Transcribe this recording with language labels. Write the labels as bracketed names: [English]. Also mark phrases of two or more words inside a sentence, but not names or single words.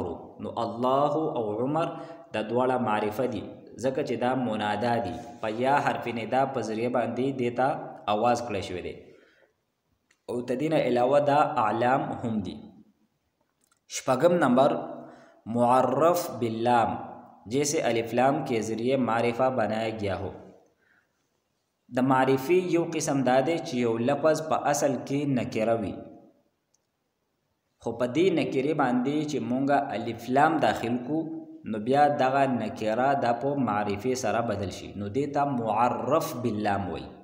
[Pashto] نو الله او عمر دا دواړه معرفه دي، ځکه چې دا منادا دي، په یا حرف ندا په ذریعه باندې دې ته آواز کړی شوی دی. او تدین علاوه دا اعلام هم دي. [Urdu] 6 نمبر معرف باللام، جیسے الف لام کے ذریعے معرفہ بنایا گیا ہو. [Pashto] د معرفی یو قسم دا دی چې یو لفظ په اصل کې نکره وي، خو په دې نکرې باندې چې مونږه الف لام داخل کو نو بیا دغه نکره دا په معرفې سره بدل شي، نو دې ته معرف باللام وایي.